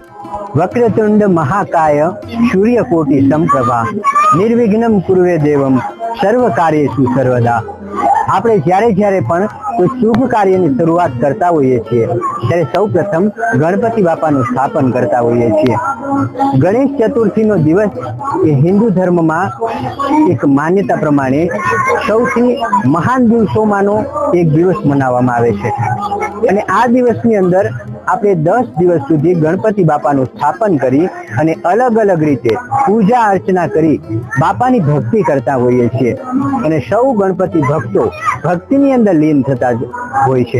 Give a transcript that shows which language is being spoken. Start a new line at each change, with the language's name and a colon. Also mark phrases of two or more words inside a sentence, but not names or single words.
Sanskrit: वक्रतुंड महाकाय सूर्यकोटि समप्रभा निर्विघ्नं कुरुवे देवम सर्व कार्येषु सर्वदा।
Gujarati: આપણે જ્યારે પણ કોઈ શુભ કાર્યની શરૂઆત કરતા હોઈએ છીએ ત્યારે સૌપ્રથમ ગણપતિ બાપાનું સ્થાપન કરતા હોઈએ છીએ। ગણેશ ચતુર્થીનો દિવસ એ હિન્દુ ધર્મમાં એક માન્યતા પ્રમાણે સૌથી મહાન દિવસોમાંનો એક દિવસ મનાવવામાં આવે છે અને આ દિવસની અંદર આપણે 10 દિવસ સુધી ગણપતિ બાપાનું સ્થાપન કરી અને અલગ અલગ રીતે પૂજા અર્ચના કરી બાપાની ભક્તિ કરતા હોઈએ છીએ અને સૌ ગણપતિ ભક્તો ભક્તિની અંદર લીન થતા હોય છે।